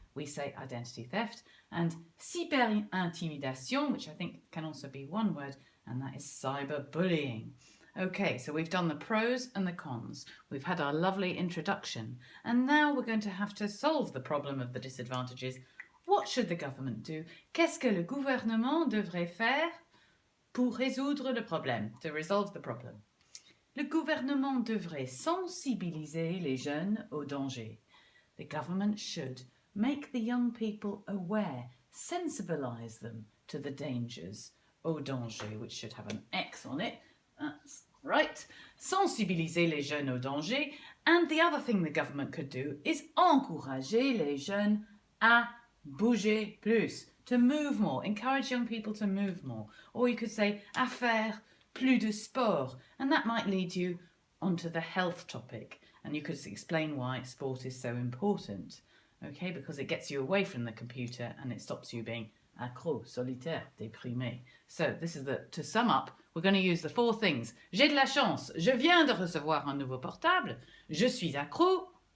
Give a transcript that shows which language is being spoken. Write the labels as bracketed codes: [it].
[en] We say identity theft. And cyberintimidation, which I think can also be one word, and that is cyberbullying. Okay, so we've done the pros and the cons. We've had our lovely introduction. And now we're going to have to solve the problem of the disadvantages. What should the government do? [fr] Qu'est-ce que le gouvernement devrait faire pour résoudre le problème, [en] to resolve the problem? [fr] Le gouvernement devrait sensibiliser les jeunes au danger. [en] The government should make the young people aware, sensibilise them to the dangers, [fr] au danger, [en] which should have an X on it. That's right. [fr] Sensibiliser les jeunes au danger. [en] And the other thing the government could do is [fr] encourager les jeunes à bouger plus, [en] to move more, encourage young people to move more. Or you could say [fr] à faire plus de sport. [en] And that might lead you onto the health topic. And you could explain why sport is so important. Okay, because it gets you away from the computer and it stops you being [fr] accro, solitaire, déprimé. [en] So to sum up, we're going to use the 4 things. [fr] J'ai de la chance. Je viens de recevoir un nouveau portable. J'y suis accro.